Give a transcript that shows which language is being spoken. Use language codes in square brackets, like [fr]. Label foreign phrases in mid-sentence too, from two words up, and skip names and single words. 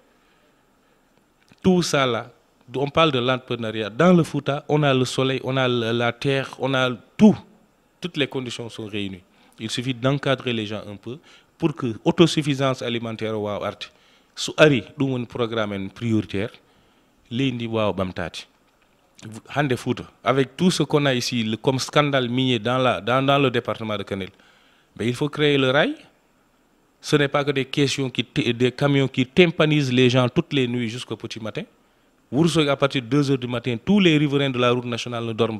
[fr] Tout ça là, on parle de l'entrepreneuriat. Dans le Fouta, on a le soleil, on a la terre, on a tout. Toutes les conditions sont réunies. Il suffit d'encadrer les gens un peu pour que l'autosuffisance alimentaire soit arte. Si on a un programme prioritaire, [ff] l'indi wa bamtati. Hande Fouta, [fr] avec tout ce qu'on a ici, comme scandale minier dans le département de Kanel, ben, il faut créer le rail. Ce n'est pas que des camions qui tympanisent les gens toutes les nuits jusqu'au petit matin. À partir de 2 h du matin, tous les riverains de la route nationale ne dorment pas.